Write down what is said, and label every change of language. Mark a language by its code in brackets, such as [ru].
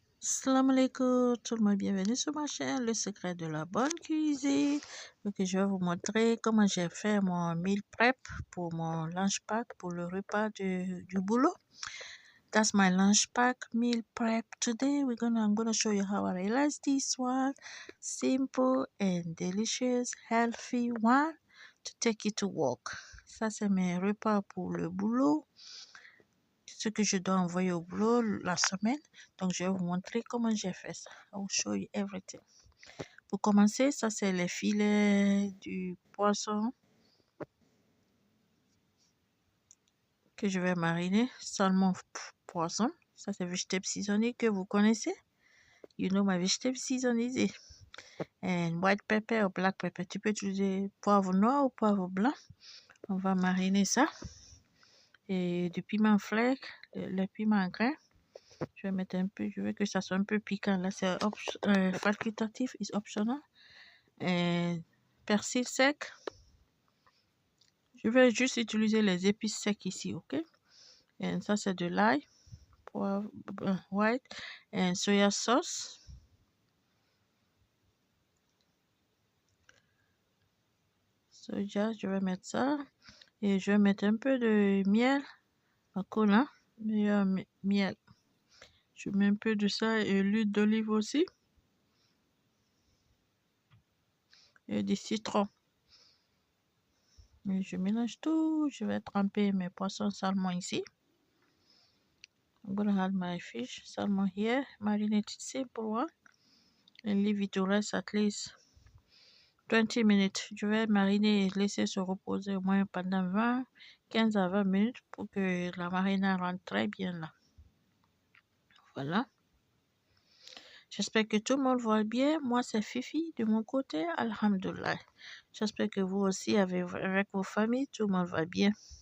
[fr] Salam alaikum, tout le monde, bienvenue sur ma chaîne, le secret de la bonne cuisine. Donc, je vais vous montrer comment j'ai fait mon meal prep pour mon lunch pack pour le repas du boulot. [en] That's my lunch pack meal prep. Today I'm gonna show you how I realized this one. Simple and delicious, healthy one to take you to work. [fr] Ça, c'est mes repas pour le boulot. Ce que je dois envoyer au boulot la semaine. Donc, je vais vous montrer comment j'ai fait ça. [en] I will show you everything. [fr] Pour commencer, ça, c'est les filets du poisson que je vais mariner. Salmon poisson. Ça, c'est vegetable seasoning que vous connaissez. [en] You know my vegetable seasoning. And white pepper ou black pepper. [fr] Tu peux utiliser poivre noir ou poivre blanc. On va mariner ça. Et du piment flake, le piment grain. Je vais mettre un peu, je veux que ça soit un peu piquant. Là, c'est facultatif, [en] is optional. [fr] Et persil sec. Je vais juste utiliser les épices secs ici, ok? Et ça, c'est de l'ail, poivre, white, et soya sauce. Soja, je vais mettre ça. Et je vais mettre un peu de miel, à collant, miel. Je mets un peu de ça et l'huile d'olive aussi. Et du citron. Et je mélange tout. Je vais tremper mes poissons salmon ici. [en] I'm gonna add my fish salmon here, marinate it simple one, and leave it to rest at least 20 minutes. [fr] Je vais mariner et laisser se reposer au moins pendant 15 à 20 minutes pour que la marinade rentre très bien là. Voilà. J'espère que tout le monde va bien. Moi, c'est Fifi de mon côté. Alhamdulillah. J'espère que vous aussi, avec vos familles, tout le monde va bien.